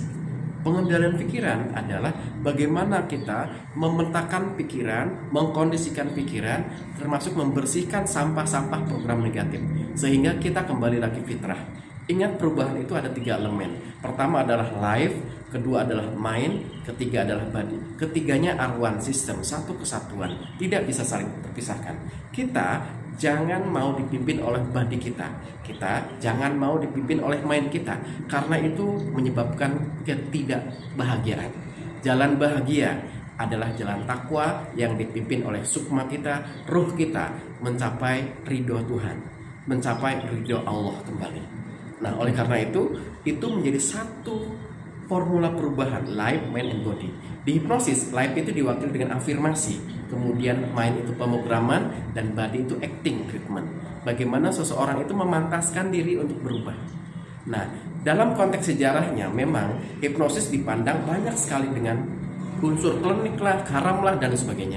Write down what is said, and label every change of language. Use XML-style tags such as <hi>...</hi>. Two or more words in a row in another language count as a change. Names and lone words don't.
<id>Pengendalian pikiran adalah bagaimana kita memetakan pikiran, mengkondisikan pikiran, termasuk membersihkan sampah-sampah program negatif, sehingga kita kembali lagi fitrah. Ingat, perubahan itu ada 3 elemen. Pertama adalah life, kedua adalah mind, ketiga adalah body.</id> <en>Ketiganya are one system,</en> <id>satu kesatuan, tidak bisa saling terpisahkan. Kita jangan mau dipimpin oleh body kita jangan mau dipimpin oleh mind kita, karena itu menyebabkan ketidakbahagiaan. Jalan bahagia adalah jalan takwa yang dipimpin oleh sukma kita, ruh kita mencapai ridho Tuhan, mencapai ridho Allah kembali. Nah, oleh karena itu menjadi satu formula perubahan</id> <en>life, mind, and body.</en> <id>Di hipnosis, life itu diwakili dengan afirmasi, kemudian mind itu pemrograman, dan body itu</id> <en>acting treatment.</en> <id>Bagaimana seseorang itu memantaskan diri untuk berubah. Nah, dalam konteks sejarahnya memang hipnosis dipandang banyak sekali dengan unsur klinik lah, haram lah, dan sebagainya.</id>